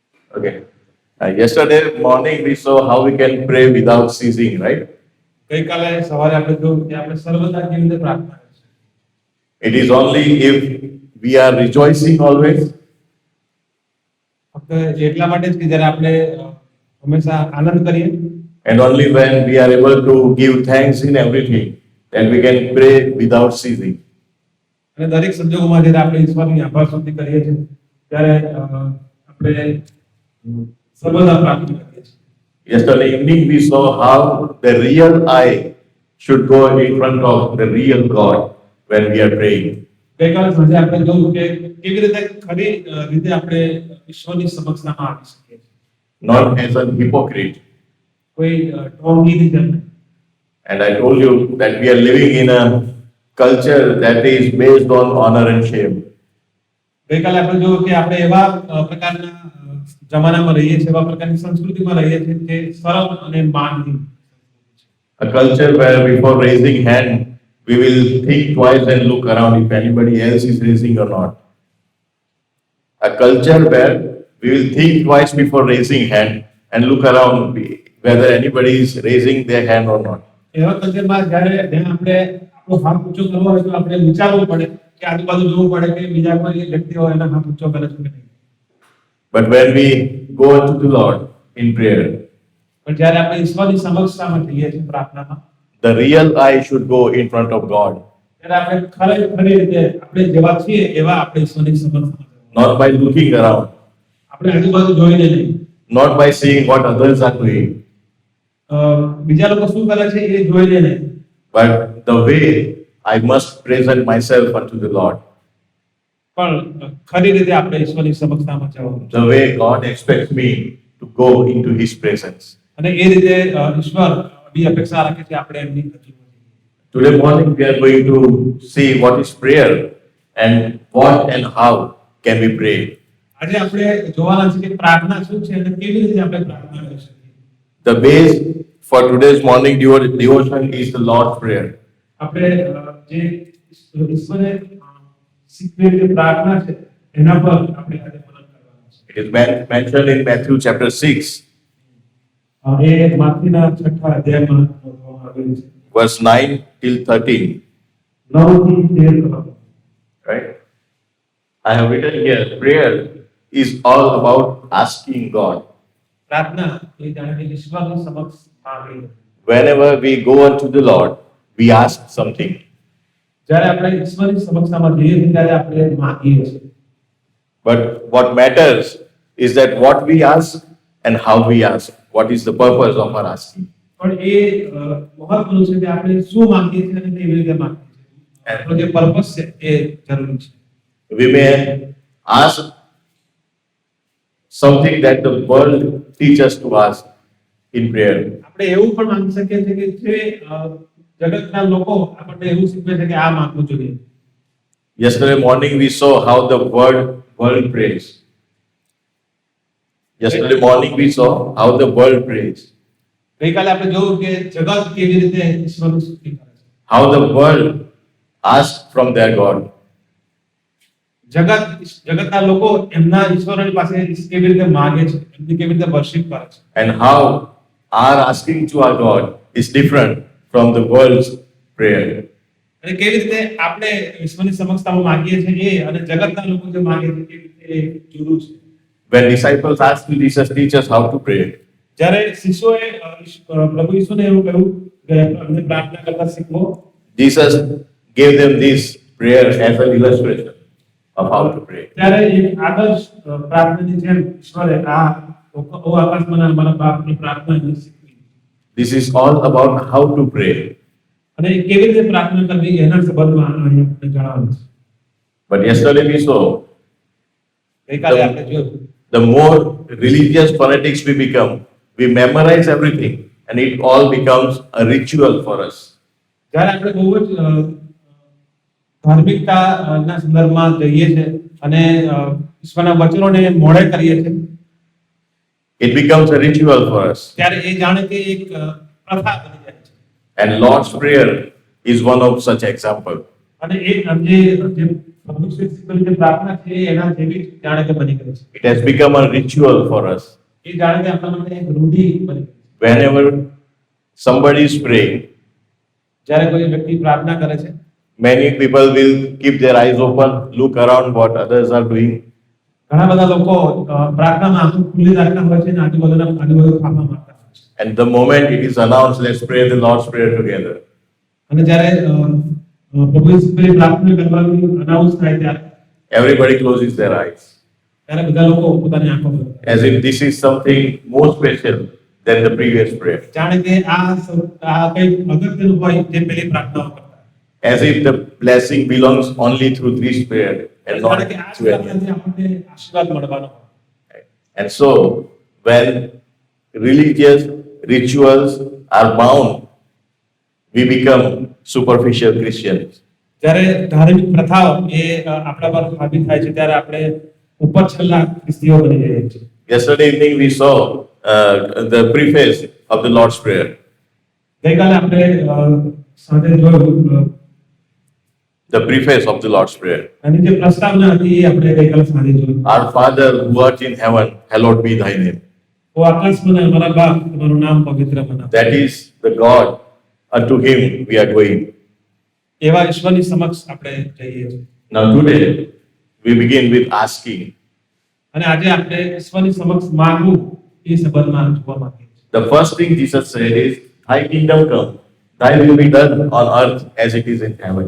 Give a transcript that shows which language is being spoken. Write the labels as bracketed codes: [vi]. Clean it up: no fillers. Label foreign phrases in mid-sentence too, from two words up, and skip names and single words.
[en] Okay. Yesterday morning we saw how we can pray without ceasing, right? [gu] ગઈકાલે સવારે આપણે જોયું કે આપણે સર્વદા કેવી રીતે પ્રાર્થના કરીશું. [en] It is only if we are rejoicing always, [gu] ફક્ત એટલા માટે જ કે જ્યારે આપણે હંમેશા આનંદ કરીએ [en] and only when we are able to give thanks in everything, then we can pray without ceasing. [gu] અને દરેક સંજોગોમાં જ્યારે આપણે ઈશ્વરની આભાર સ્તુતિ કરીએ છીએ ત્યારે આપણે સર્વદા પ્રાર્થના કરીએ છીએ. [en] Yesterday evening we saw how the real I should go in front of the real God when we are praying. [gu] ગઈકાલે સાંજે આપણે જોયું કે કેવી રીતે ખરી રીતે આપણે ઈશ્વરની સમક્ષમાં આવી શકીએ છીએ. [en] Not as a hypocrite. [gu] કોઈ ઢોંગી રીતે નહીં. [en] And I told you that we are living in a culture that is based on honor and shame. [gu] ગઈકાલે આપણે જોયું કે આપણે એવા પ્રકારના જમાનામાં રહીએ છીએ, એવા પ્રકારની સંસ્કૃતિમાં રહીએ છીએ કે શરમ અને માનની. [en] A culture where before raising hand, we will think twice and look around if anybody else is raising or not. A culture where we will think twice before raising hand and look around whether anybody is raising their hand or not. [gu] એવા કલ્ચરમાં જ્યારે આપણે આપણો હાથ ઊંચો કરવો હોય તો આપણે વિચારવું પડે કે આજુબાજુ જોવું પડે કે બીજા કોઈ વ્યક્તિ હોય એના હાથ ઊંચો કરે છે કે નહીં. [en] But when we go to the Lord in prayer, [gu] પણ જ્યારે આપણે ઈશ્વરની સમક્ષમાં જઈએ છીએ પ્રાર્થનામાં, [en] the real I should go in front of God, [gu] ત્યારે આપણે ખરી રીતે આપણે જેવા છીએ એવા આપણે ઈશ્વરની સમક્ષમાં જવું. [en] not by looking around, [gu] આપણે આજુબાજુ જોઈને નહીં, [en] not by seeing what others are doing, [gu] બીજા લોકો શું કરે છે એ જોઈને નહીં, [en] but the way I must present myself unto the Lord, [gu] પણ ખરી રીતે આપણે ઈશ્વરની સમક્ષમાં જવું. [en] the way God expects me to go into His presence. [gu] અને એ રીતે ઈશ્વર બી અપેક્ષા રાખે છે આપણે એમની નજીક. [en] Today morning we are going to see what is prayer and what and how can we pray. [gu] આજે આપણે જોવાના છે કે પ્રાર્થના શું છે અને કેવી રીતે આપણે પ્રાર્થના કરી શકીએ. [en] The base for today's morning devotion is the Lord's Prayer. [gu] આપણે જે ઈશ્વરે શીખવેલી પ્રાર્થના છે એના પર આપણે આજે મનન કરવાનું છે. [en] It is mentioned in Matthew chapter 6, [gu] એ માથીના 6થા અધ્યાયમાં જોવામાં આવેલું છે. [en] verse 9 till 13. [gu] 9 થી 13. [en] Right? I have written here, prayer is all about asking God. [gu] પ્રાર્થના એ જાણે કે ઈશ્વરની સમક્ષ માંગણી. [en] Whenever we go unto the Lord, we ask something. [gu] જ્યારે આપણે ઈશ્વરની સમક્ષમાં જઈએ છીએ ત્યારે આપણે માંગીએ છીએ. [en] But what matters is that what we ask and how we ask. What is the purpose of our asking? [gu] પણ એ મહત્વનું છે કે આપણે શું માંગીએ છીએ અને કેવી રીતે માંગીએ છીએ. આપણો જે પર્પસ છે એ જરૂરી છે. [en] We may ask something that the world teaches to us in prayer. [gu] આપણે એવું પણ માંગી શકીએ છીએ કે જે જગતના લોકો આપણને એવું શીખવે છે કે આ માંગવું જોઈએ. [en] Yesterday morning we saw how the world prays. Yesterday morning we saw how the world prays. [gu] ગઈકાલે આપણે જોયું કે જગત કેવી રીતે ઈશ્વરની સ્તુતિ કરે છે. [en] How the world asks from their God. [gu] જગતના લોકો એમના ઈશ્વરની પાસે કેવી રીતે માંગે છે, એમની કેવી રીતે વર્શિપ કરે છે. [en] And how our asking to our God is different from the world's prayer. [gu] અને કેવી રીતે આપણે ઈશ્વરની સમક્ષમાં માંગીએ છીએ એ અને જગતના લોકો જે માંગે છે કેવી રીતે એ જુદું છે. [en] When disciples asked Jesus, teach us how to pray. [gu] જ્યારે શિષ્યોએ પ્રભુ ઈસુને એવું કહ્યું કે અમને પ્રાર્થના કરતા શીખવો, [en] Jesus gave them this prayer as an illustration of how to pray. [gu] ત્યારે એક આદર્શ પ્રાર્થનાની જેમ ઈશ્વરે આ ઓ આકાશમાંના મારા બાપની પ્રાર્થના એમને શીખવી. [en] This is all about how to pray. [gu] અને કેવી રીતે પ્રાર્થના કરવી એના સંબંધમાં અહીં આપણે જણાવ્યું છે. [en] But yesterday we saw [gu] ગઈકાલે આપણે જોયું [en] the more religious fanatics we become, we memorize everything and it all becomes a ritual for us. [gu] જ્યારે આપણે બહુ જ ધાર્મિકતાના સંદર્ભમાં જઈએ છીએ અને ઈશ્વરના વચનોને મોડે કરીએ છીએ, [en] It becomes a ritual for us. [gu] ત્યારે એ જાણે કે એક પ્રથા બની જાય છે. [en] And Lord's Prayer is one of such example. [gu] અને એ જે પ્રભુ ઈસુ ખ્રિસ્તની જે પ્રાર્થના છે એ એના જેવી જ જાણે કે બની ગઈ છે. [en] It has become a ritual for us. [gu] એ જાણે કે આપણા માટે એક રૂઢિ બની ગઈ છે. [en] Whenever somebody is praying, [gu] જ્યારે કોઈ વ્યક્તિ પ્રાર્થના કરે છે, [en] many people will keep their eyes open, look around what others are doing, [gu] ઘણા બધા લોકો પ્રાર્થનામાં આંખો ખુલ્લી રાખતા હોય છે અને આજુબાજુ થાપા મારતા હોય છે. [en] and the moment it is announced, let's pray the Lord's Prayer together, [gu] અને જ્યારે પ્રભુ ઈસુની પ્રાર્થના કરવાની અનાઉન્સ થાય ત્યારે [en] everybody closes their eyes, [gu] ત્યારે બધા લોકો પોતાની આંખો બંધ કરે. [en] as if this is something more special than the previous prayer, [gu] જાણે કે આ કંઈક અગત્યનું હોય જે પેલી પ્રાર્થનાઓ કરતા. [en] as if the blessing belongs only through this prayer and not [gu] જાણે કે આ [en] to any other. [gu] પ્રાર્થનાથી આપણને આશીર્વાદ મળવાનો હોય. [en] And so, when religious rituals are bound, we become superficial Christians. [gu] જ્યારે ધાર્મિક પ્રથાઓ એ આપણા પર હાવી થાય છે ત્યારે આપણે ઉપર છેલ્લા ખ્રિસ્તીઓ બની જઈએ છીએ. [en] Yesterday evening, we saw the preface of the Lord's Prayer. [gu] ગઈકાલે આપણે સાંજે જોયું [en] The preface of the Lord's Prayer. [gu] અને જે પ્રસ્તાવના હતી એ આપણે ગઈકાલે સાંજે જોયું. [en] Our Father who art in heaven, hallowed be thy name. [gu] ઓ આકાશમાં ને અમારા બાપ તમારું નામ પવિત્ર બનાવો. [en] That is the God, unto him we are going. [gu] એવા ઈશ્વરની સમક્ષ આપણે જઈએ છીએ. [en] Now today, we begin with asking. [gu] અને આજે આપણે ઈશ્વરની સમક્ષ માંગવું એ સંબંધમાં જોવા માંગીએ છીએ. [en] The first thing Jesus said is, thy kingdom come, thy will be done on earth as it is in heaven.